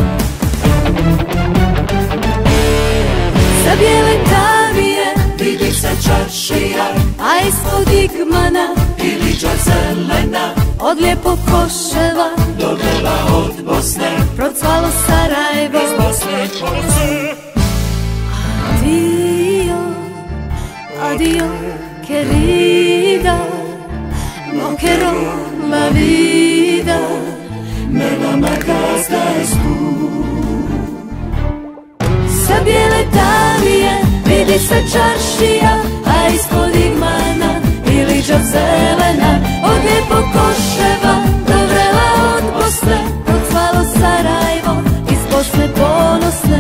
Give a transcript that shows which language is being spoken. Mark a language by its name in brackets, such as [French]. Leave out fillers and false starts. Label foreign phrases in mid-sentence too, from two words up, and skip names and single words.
[Bosnian] Sa bijele tavije vidi se čaršija, a ispod igmana i liđa zelena. Od lijepog Koševa do Vrela od Bosne, procvalo Sarajevo iz Bosne ponosne. [Ladino] Adio, adio, querida, no quiero la vida, me la marcas tú. [Bosnian] Sa bijele tavije vidi se čaršija, a ispod igmana i liđa zelena. Od lijepog Koševa do Vrela od Bosne, procvalo Sarajevo iz Bosne ponosne.